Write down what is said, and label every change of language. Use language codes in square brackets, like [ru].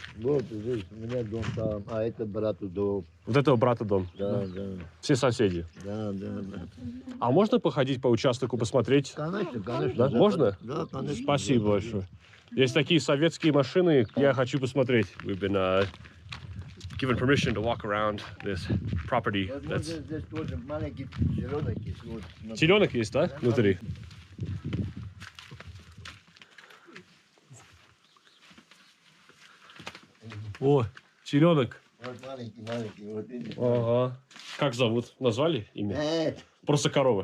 [ru] Вот здесь, у меня дом там, а это брату дом. Вот этого брата дом? Да. Все соседи? Да. А можно походить по участку, посмотреть? Конечно. Да? Можно? Да, конечно. Спасибо большое. Есть такие советские машины, я хочу посмотреть. [en] We've been given permission to walk around this property. [ru] Возможно, здесь тоже маленький зеленок есть. Вот, смотри. Теленок есть, да, внутри? О, теленок. Вот маленький, вот видишь? Ага. Как зовут? Назвали имя? Просто корова.